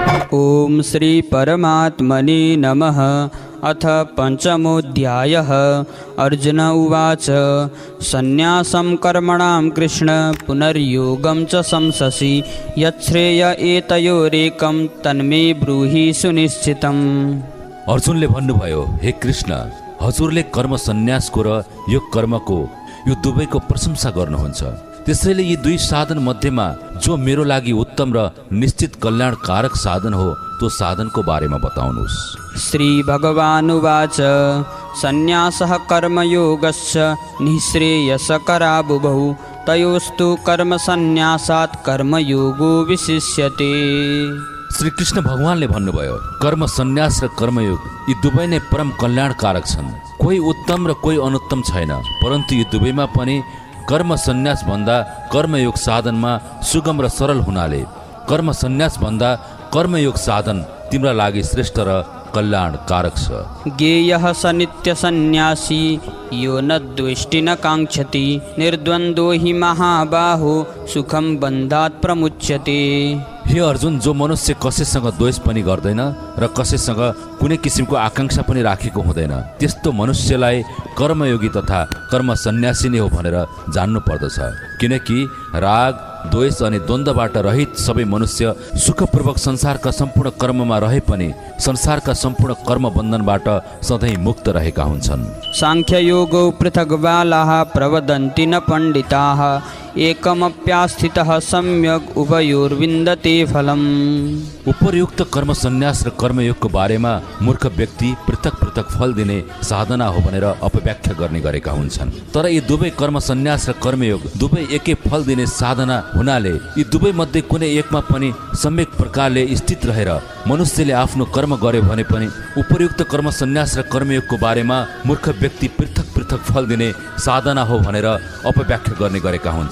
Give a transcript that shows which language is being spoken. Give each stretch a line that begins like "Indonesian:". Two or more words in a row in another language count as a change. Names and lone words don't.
Sanskrit: ओम श्री परमात्मने नमः। अथ पंचमोऽध्यायः। अर्जुन उवाच संन्यासं कर्मणां कृष्ण पुनर्योगं च संससि यच्छ्रेय एतयोरेकं तन्मे ब्रूहि सुनिश्चितम्।
Nepali: अर्जुनले भन्नुभयो, हे कृष्ण, हजुरले कर्म सन्यासको र योग कर्मको यो दुवैको प्रशंसा गर्नुहुन्छ। त्यसैले यी दुई साधन मध्येमा जो मेरो लागि उत्तम र निश्चित कल्याणकारक साधन हो त्यो साधनको बारेमा बताउनुहोस्।
Sanskrit: श्री भगवानुवाच संन्यासः कर्मयोगस्य निःश्रेयसकरावुभौ तयोस्तु कर्म संन्यासात् कर्मयोगो विशिष्यते।
Nepali: श्री कृष्ण भगवानले भन्नुभयो, कर्म सन्यास र कर्मयोग यी दुवै नै परम कल्याणकारक छन्। कोही उत्तम र कोही अनुत्तम छैन, परन्तु यी दुवैमा पनि कर्म सन्यास भन्दा कर्मयोग साधनमा सुगम र सरल हुनाले कर्म सन्यास भन्दा कर्मयोग साधन तिम्रा लागि श्रेष्ठ र कल्याणकारक छ।
Sanskrit: ज्ञेयः स नित्य सन्यासी यो न द्वेष्टि न काङ्क्षति निर्द्वन्द्वो हि महाबाहो सुखम बन्धात् प्रमुच्यते।
Nepali: हे अर्जुन, जो मनुष्य कसैसँग द्वेष पनि गर्दैन र कसैसँग कुनै किसिमको आकांक्षा पनि राखेको हुँदैन, त्यस्तो मनुष्यलाई कर्मयोगी तथा कर्म सन्यासी नै हो भनेर जान्नु पर्दछ। किनकि राग, द्वेष अनि द्वन्द्वबाट रहित सबै मनुष्य सुखपूर्वक संसारका सम्पूर्ण कर्ममा रहे पनि संसारका सम्पूर्ण कर्म बन्धनबाट सधैँ मुक्त रहेका हुन्छन्।
Sanskrit: साङ्ख्ययोगो पृथग् बालाः प्रवदन्ति न पण्डिताः एकमप्यास्थितः सम्यक् उभयोर्विन्दते फलम्।
Nepali: उपर्युक्त कर्म सन्यास र कर्मयोगको बारेमा मूर्ख व्यक्ति पृथक पृथक फल दिने साधना हो भनेर अपव्याख्या गर्ने गरेका हुन्छन्। तर यी दुवै कर्म सन्यास र कर्मयोग दुवै एकै फल दिने साधना हुनाले यी दुवै मध्ये कुनै एकमा पनि सम्यक प्रकारले स्थित रहेर मनुष्यले आफ्नो कर्म गर्यो भने पनि उपर्युक्त कर्म सन्यास र कर्मयोगको बारेमा मूर्ख व्यक्ति पृथक पृथक फल दिने साधना हो भनेर अपव्याख्या गर्ने गरेका हुन्छन्।